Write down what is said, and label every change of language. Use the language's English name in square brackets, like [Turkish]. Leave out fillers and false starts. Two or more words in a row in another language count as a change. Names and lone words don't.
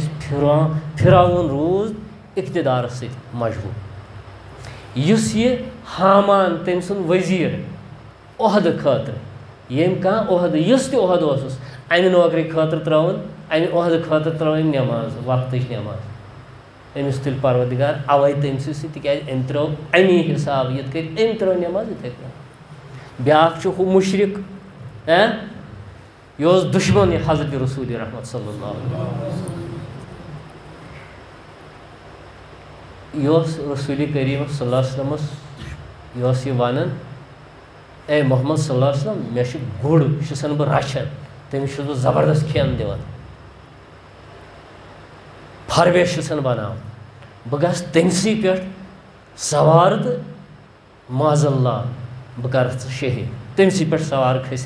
[Kashmiri] فِراوُن روٗد اقتدارس سۭتۍ مجبوٗر یُس یہِ حامان تٔمۍ سُنٛد ؤزیٖر عہدٕ خٲطرٕ ییٚمۍ کانٛہہ عہدٕ یُس تہِ عہدٕ اوسُس امہِ نوکری خٲطرٕ ترٲوٕن امہِ عہدٕ خٲطرٕ ترٲو أمۍ نٮ۪ماز وقتٕچ نٮ۪ماز أمِس تُلہِ پروردگار اوے تٔمسٕے سۭتۍ تِکیازِ أمۍ ترٲو امی حساب یِتھ کٔنۍ أمۍ ترٲو نٮ۪ماز یِتھے کٔنۍ بیاکھ چھُ ہُہ مُشرِک یہِ اوس دُشمن حضرت رسول رحمت [Arabic] صلی اللہ علیہ وسلم [Kashmiri] یہِ اوس رسول کریم [Arabic] صلی اللہ علیہ وسلمس [Kashmiri] یہِ اوس یہِ ونان اے محمد [Arabic] صلی اللہ علیہ وسلم [Kashmiri] مےٚ چھُ گُر یہِ چھُسن بہٕ رچھان تٔمِس چھُس بہٕ زبردست کھٮ۪ن دِوان پھرویش چھُسن بناوان بہٕ گژھٕ تٔمسٕے پٮ۪ٹھ سوار تہٕ [Arabic] معاذ اللہ [Kashmiri] بہٕ کرکھ ژٕ شہیٖد تٔمسٕے پٮ۪ٹھ سوار کھٔسِتھ